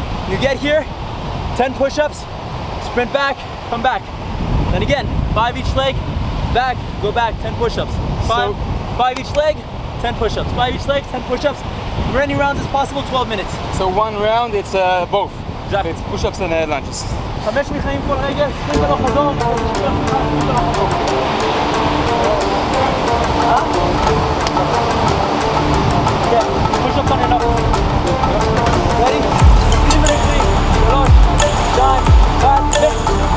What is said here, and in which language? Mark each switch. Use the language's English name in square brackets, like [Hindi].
[English] You get here, 10 push-ups, sprint back, come back. Then again, 5 each leg, back, go back, 10 push-ups. Five each leg, 10 push-ups. 5 each leg, 10 push-ups. As many rounds as possible, 12 minutes. So one round it's both. Exactly. It's push-ups and lunges. [Hebrew] 5 מחיים כל רגל, ספרינט הלוך חזור. [English] Yeah, push-ups on your knuckles. Ready? 3 minutes, 3, 2, 1, 6.